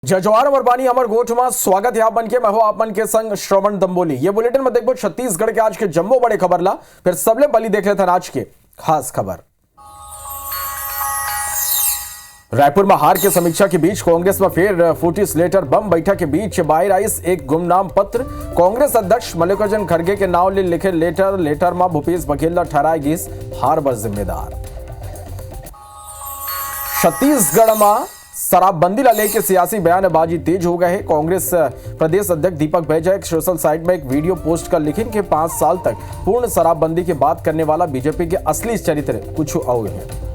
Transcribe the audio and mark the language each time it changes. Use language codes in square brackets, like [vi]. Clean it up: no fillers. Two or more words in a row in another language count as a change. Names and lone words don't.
[hne] जय जवाहर अमर बानी अमर गोठ में स्वागत है आपन के। मैं हूं आपन के संग श्रवण दंबोली। ये बुलेटिन में देखो छत्तीसगढ़ के आज के जम्मो बड़े खबर ला, फिर सबले बली देख लेते हैं आज के खास खबर। रायपुर में हार के समीक्षा के बीच कांग्रेस में फिर फूटी स्लेटर बम। बैठक के बीच बाहर आई एक गुमनाम पत्र। कांग्रेस अध्यक्ष मल्लिकार्जुन खड़गे के नाम ले लिखे लेटर में भूपेश बघेल ठहराए गई हार पर जिम्मेदार। छत्तीसगढ़ में शराबबंदी ला लेके सियासी बयानबाजी तेज हो गए है। कांग्रेस प्रदेश अध्यक्ष दीपक बैजा एक [en] social site [hne] में एक वीडियो पोस्ट कर लिखे कि 5 साल तक पूर्ण शराबबंदी की बात करने वाला बीजेपी के असली चरित्र कुछ और है।